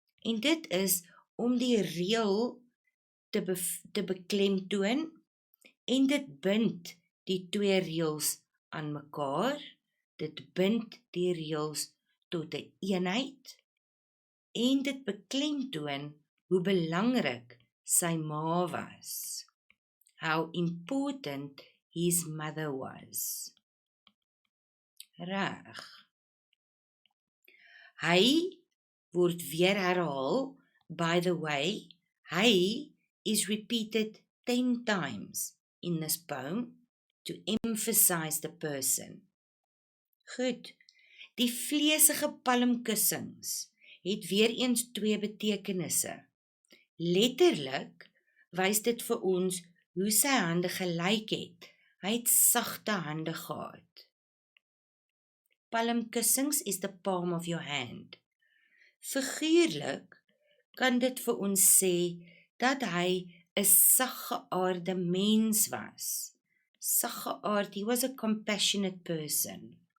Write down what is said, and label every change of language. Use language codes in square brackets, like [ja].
[af] En dit is om die reël te beklemtoon en dit bind die twee reëls aan mekaar. Dit bind die reëls tot 'n eenheid en dit beklemtoon hoe belangrik sy ma was. [en] How important his mother was. [af] Reg. Hy word weer herhaal, [en] by the way, hy is repeated 10 times in this poem to emphasize the person. [af] Goed, die vleesige palmkussings het weer eens twee betekenisse. Letterlik wys dit vir ons hoe sy hande gelyk het. Hy het sagte hande gehad. Palmkussings [en] is the palm of your hand. [af] Figuurlik kan dit vir ons sê dat hy 'n saggeaarde mens was. [en] Saggeaard, he was a compassionate person.